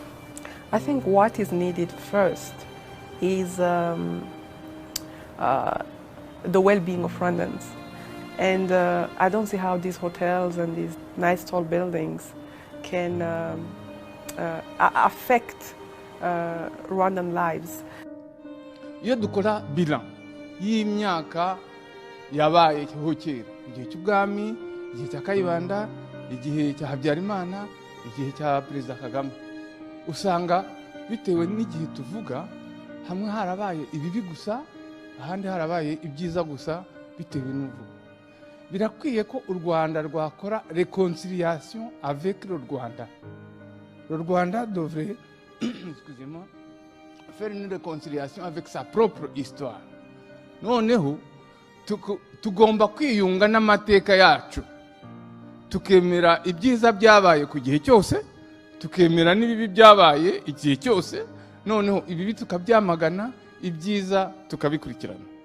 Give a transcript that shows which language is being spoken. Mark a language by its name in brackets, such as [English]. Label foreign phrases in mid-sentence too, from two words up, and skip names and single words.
[English] I think what is needed first is the well-being of Rwandans. And I don't see how these hotels and these nice tall buildings can affect Rwandan lives. [Kinyarwanda] Iyo dukora bilan y'imyaka yabaye kera, igihe cy'ubwami, igihe cya Kayibanda, igihe cya Habyarimana, igihe cya Perezida Kagame, usanga bitewe n'igihe tuvuga hamwe harabaye ibibi gusa, ahandi harabaye ibyiza gusa bitewe n'uvuga. Birakwiye ko u Rwanda rwakora [French] réconciliation avec le Rwanda. Le Rwanda devrait excusez-moi, faire une réconciliation avec sa propre histoire. [Kinyarwanda] Noneho tugomba kwiyunga n'amateka yacu, tukemera ibyiza byabaye ku gihe cyose, tukemera n'ibibi byabaye igihe cyose, noneho ibibi tukabyamagana, ibyiza tukabikurikirana.